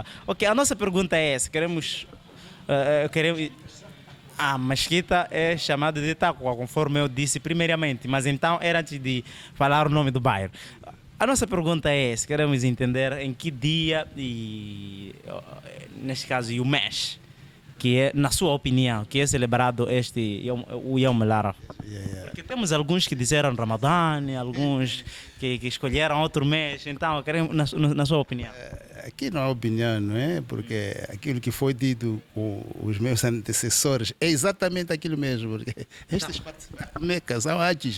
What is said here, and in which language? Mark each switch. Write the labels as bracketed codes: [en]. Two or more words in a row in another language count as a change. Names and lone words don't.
[pt] Ok, a nossa pergunta é essa. A mesquita é chamada de Taqwa, conforme eu disse primeiramente, mas então era antes de falar o nome do bairro. A nossa pergunta é essa, queremos entender em que dia, e neste caso, o mês, que é, na sua opinião, que é celebrado o Yawm al-Arafah. Porque temos alguns que disseram Ramadã, alguns que escolheram outro mês, então queremos, na sua opinião. Aqui não há opinião, não é? Porque aquilo que foi dito com os meus antecessores é exatamente aquilo mesmo. Porque estes participantes são antes.